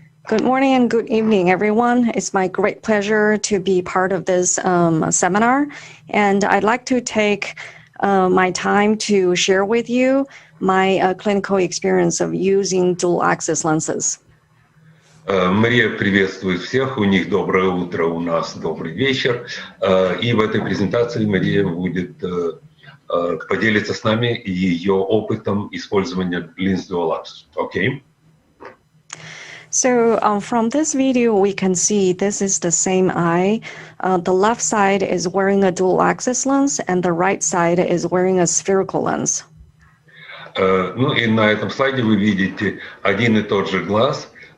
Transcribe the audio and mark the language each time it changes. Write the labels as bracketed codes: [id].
[en] Good morning and good evening, everyone. It's my great pleasure to be part of this seminar. And I'd like to take my time to share with you my clinical experience of using dual axis lenses. [ru] Мария приветствует всех, у них доброе утро, у нас добрый вечер. И в этой презентации Мария будет поделиться с нами ее опытом использования линз Dual Axis. [en] Okay? So from this video, we can see this is the same eye. The left side is wearing a dual axis lens and the right side is wearing a spherical lens. [ru] Ну и на этом слайде вы видите один и тот же глаз.